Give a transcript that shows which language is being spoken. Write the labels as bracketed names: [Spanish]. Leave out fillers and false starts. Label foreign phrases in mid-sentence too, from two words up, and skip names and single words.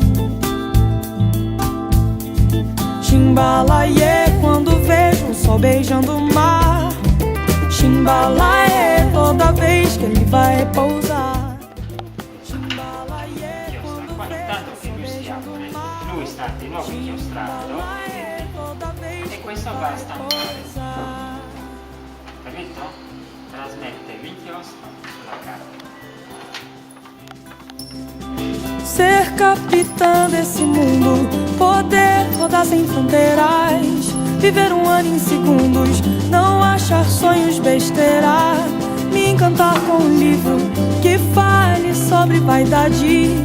[Portuguese] Chimbalaie, quando vejo o sol beijando o mar. Chimbalaie, toda vez que ele vai repousar. Chimbalaie, quando vejo o sol beijando o mar. [Italian] Lui sta di nuovo inchiostrato e questo basta, capito? Trasmette l'inchiostro sulla carta. [Portuguese] Ser capitã desse mundo, poder rodar sem fronteiras, viver um ano em segundos, não achar sonhos besteira. Me encantar com um livro que fale sobre vaidade.